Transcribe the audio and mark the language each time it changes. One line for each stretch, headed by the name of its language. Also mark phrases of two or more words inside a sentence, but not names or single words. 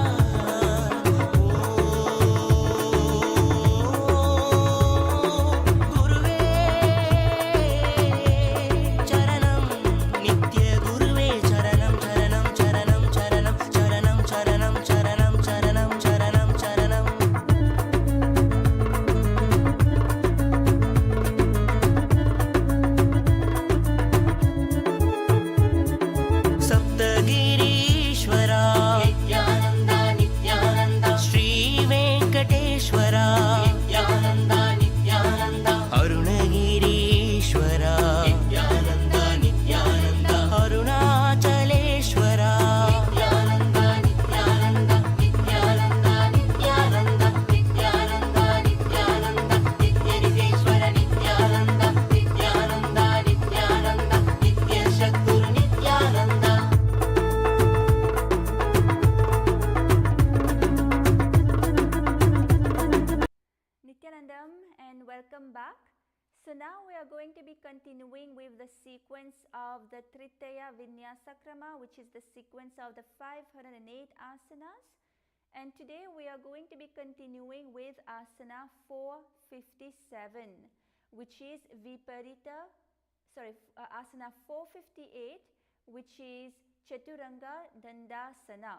Sanskrit: ಗುರುವೇ ಚರಣಂ ನಿತ್ಯ ಗುರುವೇ ಚರಣಂ ಚರಣಂ ಚರಣಂ ಚರಣಂ ಚರಣಂ ಚರಣಂ ಚರಣಂ ಚರಣಂ ಚರಣಂ ಚರಣಂ ಸಪ್ತಗಿರೀಶ್ವರ ನಿತ್ಯಾನಂದ ನಿತ್ಯಾನಂದ ಶ್ರೀ ವೆಂಕಟೇಶ್ವರ ನಿತ್ಯಾನಂದ ನಿತ್ಯಾನಂದ ಅರುಣಗಿರೀಶ್ವರ ನಿತ್ಯಾನಂದ ನಿತ್ಯಾನಂದ ಅರುಣಾಚಲೇಶ್ವರ ನಿತ್ಯಾನಂದ ನಿತ್ಯಾನಂದ ನಿತ್ಯಾನಂದ ನಿತ್ಯಾನಂದ ನಿತ್ಯಾನಂದ ನಿತ್ಯಾನಂದ ನಿತ್ಯಲಿಂಗೇಶ್ವರ ನಿತ್ಯಾನಂದ ನಿತ್ಯಾನಂದ ನಿತ್ಯಾನಂದ ನಿತ್ಯ ಸದ್ಗುರು ನಿತ್ಯಾನಂದ
English: Nithyanandam and welcome back. So now we are going to be continuing with the sequence of the Trithiya Vinyasa Krama, which is the sequence of the 508 asanas. And today we are going to be continuing with asana 457, which is Viparita, asana 458, which is Chaturanga Dandasana.